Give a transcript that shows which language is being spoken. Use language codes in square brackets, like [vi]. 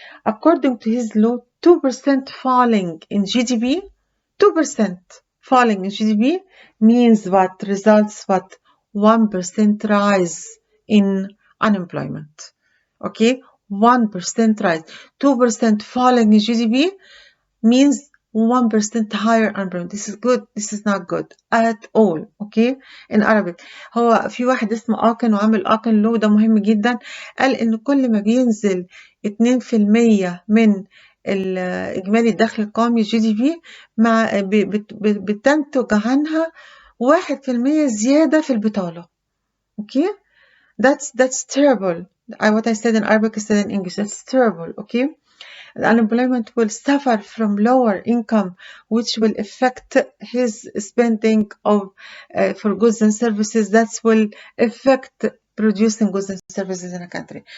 [en] According to his law, 2% falling in GDP, 2% falling in GDP means what? Results what? 1% rise in unemployment. Okay? 1% rise. 2% falling in GDP means 1% higher unemployment. This is good. This is not good at all. Okay. in Arabic. [ar] هو في واحد اسمه آكن وعمل آكن لو، ده مهم جدا. قال إن كل ما بينزل 2% من الإجمالي الدخل القومي GDP مع بتنتج عنها 1% زيادة في البطالة. [en] Okay. That's terrible. What I said in Arabic I said in English. That's terrible. Okay. The unemployment will suffer from lower income, which will affect his spending for goods and services. That will affect producing goods and services in a country.